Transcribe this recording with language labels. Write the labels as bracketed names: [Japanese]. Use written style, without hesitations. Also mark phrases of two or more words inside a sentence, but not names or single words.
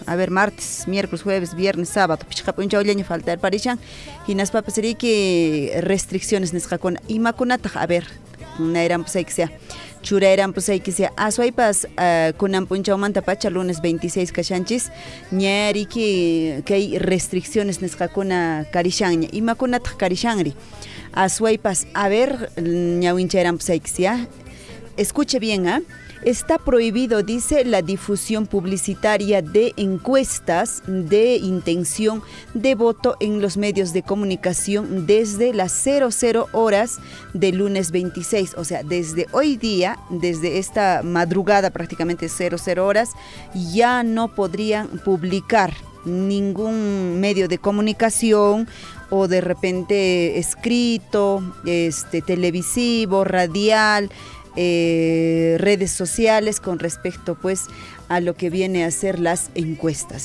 [Spanish] A ver, martes, miércoles, jueves, viernes, sábado [Quechua] pishqa punchawllaña faltar parishan hinaspapas riki restricciones nisqakuna imakunataq a ver nayranpusaykisya churayranpusaykisya aswaypas kunan punchawmanta pacha lunes 26 kashanchis ña riki kay restricciones nisqakuna karishanña imakunataq karishanri aswaypas a ver ñawinchayranpusaykisya. [Spanish] Escuche bien, está prohibido, dice, la difusión publicitaria de encuestas de intención de voto en los medios de comunicación desde las 00 horas del lunes 26. O sea, desde hoy día, desde esta madrugada prácticamente 00 horas, ya no podrían publicar ningún medio de comunicación o de repente escrito, televisivo, radial, redes sociales con respecto pues a lo que viene a ser las encuestas.